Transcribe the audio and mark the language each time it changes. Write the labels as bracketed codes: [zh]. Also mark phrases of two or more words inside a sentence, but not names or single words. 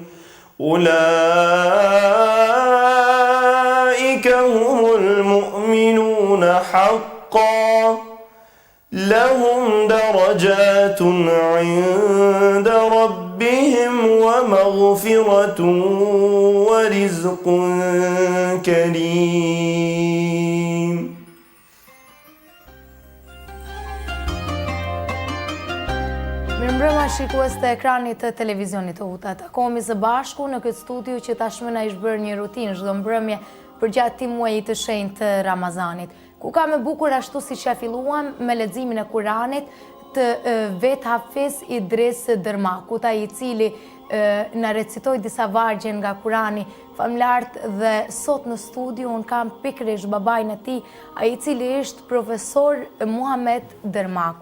[ar] أولئك هم المؤمنون حقا لهم درجات عند ربهم ومغفرة ورزق كريم. [sq] Mirëmbrëma shikues të ekranit të televizionit të UTA. Takohemi së bashku në këtë studio që tashmë na ish bërë një rutinë çdo mbrëmje përgjatë këtij muaji të shenjtë të Ramazanit, ku ka me bukur ashtu siç ja filluam me leximin e Kuranit të vet Hafiz Idris Dërmakut, ai i cili na recitoi disa vargje nga Kurani famlart, dhe sot në studio unë kam pikërisht babain e tij, ai i cili është profesor Muhamet Dërmaku.